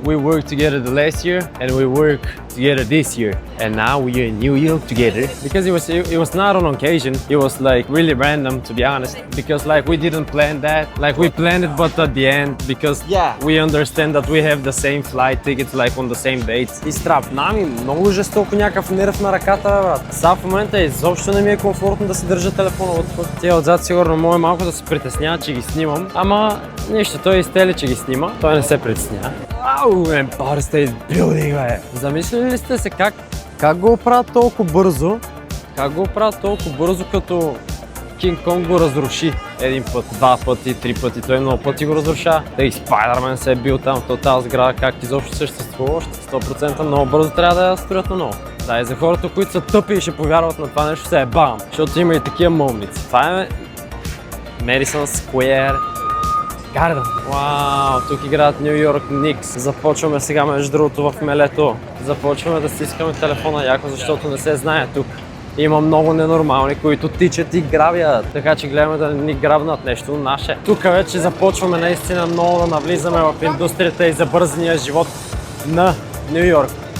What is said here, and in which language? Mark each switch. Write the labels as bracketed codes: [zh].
[en] We worked together the last year, and we work together this year, and now we're in New York together. Because it was not on occasion. It was like really random, to be honest. Because like we didn't plan that. Like we planned it, but at the end, because we understand that we have the same flight tickets, like on the same dates. [bg] И страпна ми много жестоко някакъв нерв на ръката, брат. Сега в момента изобщо не ми е комфортно да си държа телефона отпред. Тя отзад сигурно може малко да се притеснява, че ги снимам, ама нищо, той изтели, че ги снима. Той не се притеснява. Ау, Empire State Building, бе! Замислили ли сте се как го правят толкова бързо? Как го правят толкова бързо, като Кинг Конг го разруши един път, два пъти, три пъти, той много пъти го разруша. Да и Спайдърмен се е бил там в тази сграда, как изобщо съществува още 100%, много бързо трябва да я строят на ново. Да, и за хората, които са тъпи и ще повярват на това нещо, се е бам, защото има и такива момици. Това е Madison Square Garden. Вау, тук играят Ню Йорк Никс. Започваме сега, между другото, в мелето. Започваме да стискаме телефона яко, защото не се знае тук. Има много ненормални, които тичат и грабят. Така че гледаме да ни грабнат нещо наше. Тук вече започваме наистина много да навлизаме в индустрията и забързания живот на Ню Йорк.